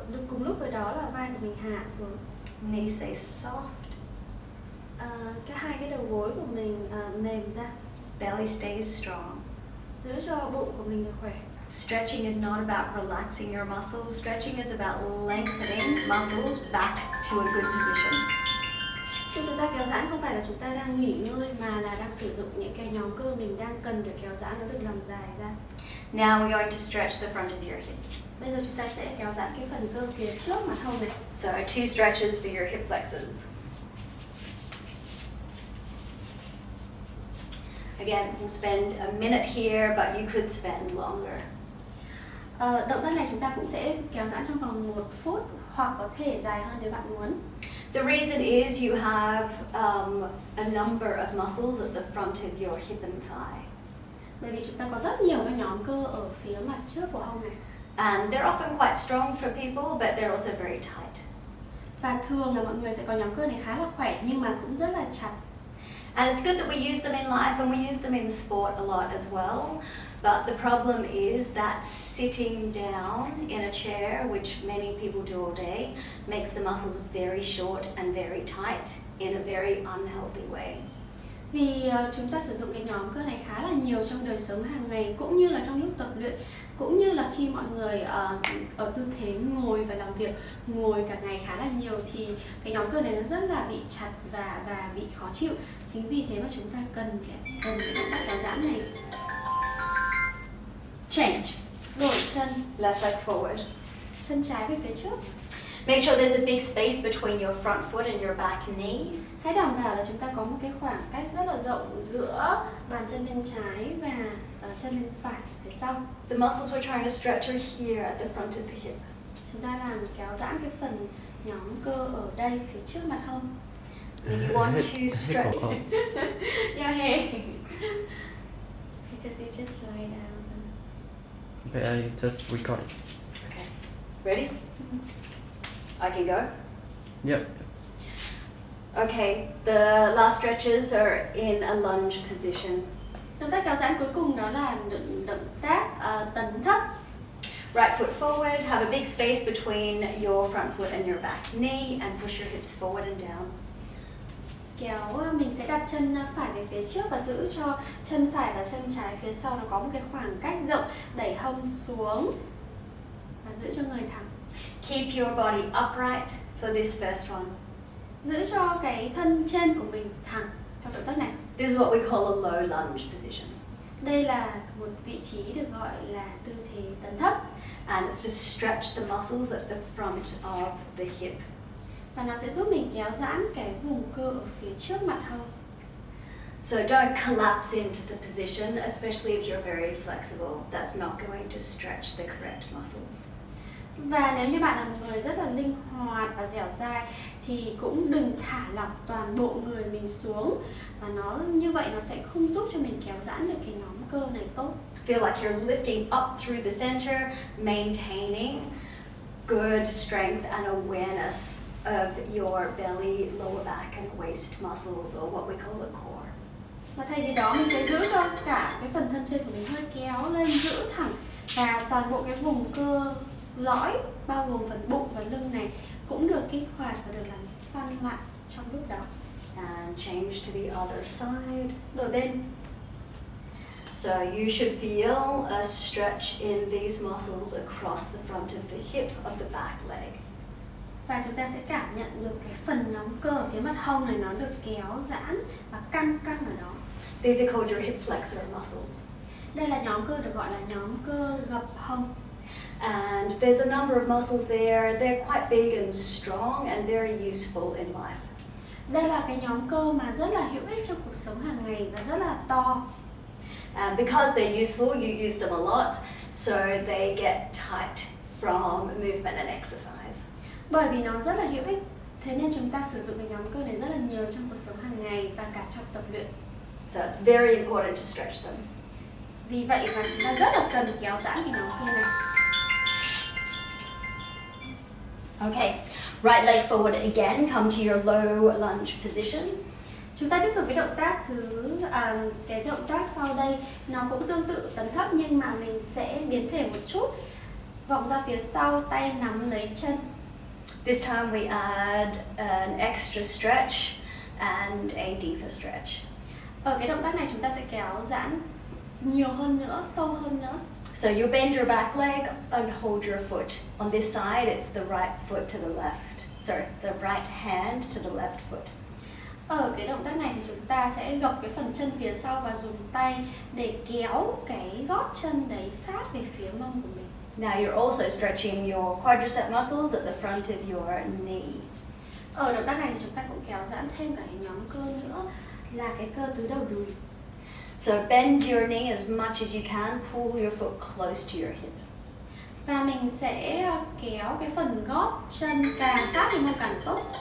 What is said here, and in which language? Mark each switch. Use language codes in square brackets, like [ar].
[vi] Cùng lúc với đó là vai của mình hạ xuống. [en] Knees stay soft. [vi] Hai cái đầu gối của mình mềm ra. [en] Belly stays strong. [vi] Giữ cho bụng của mình được khỏe. [en] Stretching is not about relaxing your muscles. Stretching is about lengthening muscles back to a good position. [vi] Khi chúng ta kéo giãn không phải là chúng ta đang nghỉ ngơi mà là đang sử dụng những cái nhóm cơ mình đang cần được kéo giãn, nó được làm dài ra. [en] Now we're going to stretch the front of your hips. [vi] Bây giờ chúng ta sẽ kéo giãn cái phần cơ phía trước mặt hông này. [en] So 2 stretches for your hip flexors. Again, we'll spend a minute here, but you could spend longer. [vi] Động tác này chúng ta cũng sẽ kéo giãn trong vòng 1 phút hoặc có thể dài hơn nếu bạn muốn. [en] The reason is you have a number of muscles at the front of your hip and thigh. [vi] Bởi vì chúng ta có rất nhiều các nhóm cơ ở phía mặt trước của hông này. [en] And they're often quite strong for people, but they're also very tight. [vi] Và thường là mọi người sẽ có nhóm cơ này khá là khỏe nhưng mà cũng rất là chặt. [en] And it's good that we use them in life and we use them in sport a lot as well. But the problem is that sitting down in a chair, which many people do all day, makes the muscles very short and very tight in a very unhealthy way. [vi] Vì chúng ta sử dụng cái nhóm cơ này khá là nhiều trong đời sống hàng ngày, cũng như là trong lúc tập luyện, cũng như là khi mọi người ở tư thế ngồi và làm việc, ngồi cả ngày khá là nhiều thì cái nhóm cơ này nó rất là bị chặt và bị khó chịu. Chính vì thế mà chúng ta cần cái động tác kéo giãn này. [en] Change. [vi] Đổi chân, [en] Left leg forward. [vi] chân trái về phía trước. [en] Make sure there's a big space between your front foot and your back knee. [vi] Hãy đảm bảo là chúng ta có một cái khoảng cách rất là rộng giữa bàn chân bên trái và chân bên phải phía sau. [en] The muscles we're trying to stretch are here at the front of the hip. [vi] Chúng ta làm kéo giãn cái phần nhóm cơ ở đây phía trước mặt hông. [en] If you want to stretch, Yeah, hey. because you just lie down. But I just record it. Okay. Ready? I can go. Yep. Okay, the last stretches are in a lunge position. [vi] Động tác kéo giãn cuối cùng đó là động tác tấn thấp. [en] Right foot forward, have a big space between your front foot and your back knee, and push your hips forward and down. [vi] Kéo mình sẽ đặt chân phải về phía trước và giữ cho chân phải và chân trái phía sau nó có một cái khoảng cách rộng, đẩy hông xuống và giữ cho người thẳng. [en] Keep your body upright for this first one. [vi] Giữ cho cái thân trên của mình thẳng trong động tác này. [en] This is what we call a low lunge position. [vi] Đây là một vị trí được gọi là tư thế tấn thấp. [en] And it's to stretch the muscles at the front of the hip. [vi] Và nó sẽ giúp mình kéo giãn cái vùng cơ ở phía trước mặt hông. [en] So don't collapse into the position, especially if you're very flexible. That's not going to stretch the correct muscles. [vi] Và nếu như bạn là một người rất là linh hoạt và dẻo dai thì cũng đừng thả lỏng toàn bộ người mình xuống, và nó như vậy nó sẽ không giúp cho mình kéo giãn được cái nhóm cơ này tốt. [en] Feel like you're lifting up through the center, maintaining good strength and awareness of your belly, lower back and waist muscles, or what we call the core. [vi] Và thay vì đó mình sẽ giữ cho cả cái phần thân trên của mình hơi kéo lên, giữ thẳng, và toàn bộ cái vùng cơ lõi bao gồm phần bụng và lưng này cũng được kích hoạt và được làm săn lại trong lúc đó. [en] And change to the other side. [vi] Đổi bên. [en] So you should feel a stretch in these muscles across the front of the hip of the back leg. [vi] Và chúng ta sẽ cảm nhận được cái phần nhóm cơ ở phía mặt hông này nó được kéo giãn và căng ở đó. [en] These are called your hip flexor muscles. [vi] Đây là nhóm cơ được gọi là nhóm cơ gập hông. [en] And there's a number of muscles there. They're quite big and strong and very useful in life. [vi] Đây là cái nhóm cơ mà rất là hữu ích trong cuộc sống hàng ngày và rất là to. [en] And because they're useful, you use them a lot, so they get tight from movement and exercise. [vi] Bởi vì nó rất là hữu ích, thế nên chúng ta sử dụng cái nhóm cơ này rất là nhiều trong cuộc sống hàng ngày và cả trong tập luyện. [en] So it's very important to stretch them. [vi] Vì vậy mà chúng ta rất là cần kéo giãn cái nhóm cơ này. [en] Okay, right leg forward again, come to your low lunge position. [vi] Chúng ta tiếp tục với động tác cái động tác sau đây nó cũng tương tự tấn thấp nhưng mà mình sẽ biến thể một chút. Vòng ra phía sau, tay nắm lấy chân. [en] This time we add an extra stretch and a deeper stretch. [vi] Ở cái động tác này chúng ta sẽ kéo giãn nhiều hơn nữa, sâu hơn nữa. [en] So you bend your back leg and hold your foot. On this side, it's the right foot to the left. Sorry, the right hand to the left foot. [vi] Ở cái động tác này thì chúng ta sẽ gập cái phần chân phía sau và dùng tay để kéo cái gót chân đấy sát về phía mông của mình. [en] Now you're also stretching your quadricep muscles at the front of your knee. [vi] Ở động tác này thì chúng ta cũng kéo giãn thêm cả cái nhóm cơ nữa là cái cơ tứ đầu đùi. [en] So bend your knee as much as you can, pull your foot close to your hip. [vi] Và mình sẽ kéo cái phần gót chân càng sát thì mông càng tốt.